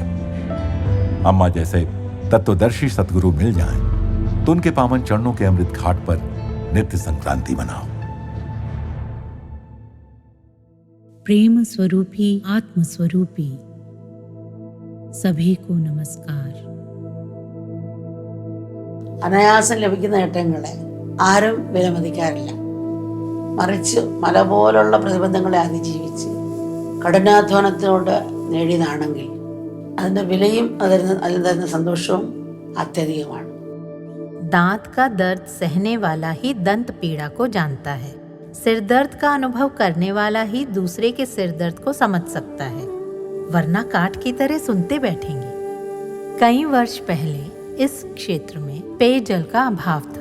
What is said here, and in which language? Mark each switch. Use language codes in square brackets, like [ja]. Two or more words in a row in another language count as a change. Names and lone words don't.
[hi] अम्मा जैसे तत्वदर्शी सतगुरु मिल जाएं तो उनके पावन चरणों के अमृत घाट पर नित्य संक्रांति मनाओ। प्रेम स्वरूपी आत्म स्वरूपी सभी को नमस्कार। [ml] അനായാസം ലഭിക്കുന്ന നേട്ടങ്ങളെ ആരും വിലമതിക്കാറില്ല. മറിച്ച് മല പോലുള്ള പ്രതിബന്ധങ്ങളെ അതിജീവിച്ച് കഠിനാധ്വാനത്തിലൂടെ നേടിയതാണെങ്കിൽ അതിൻ്റെ വിലയും അതിൽ തരുന്ന സന്തോഷവും അത്യധികമാണ്. [hi] दांत का दर्द सहने वाला ही दंत पीड़ा को जानता है। सिर दर्द का अनुभव करने वाला ही दूसरे के सिर दर्द को समझ सकता है, वरना काट की तरह सुनते बैठेंगे। कई वर्ष पहले इस क्षेत्र में पेयजल का अभाव था।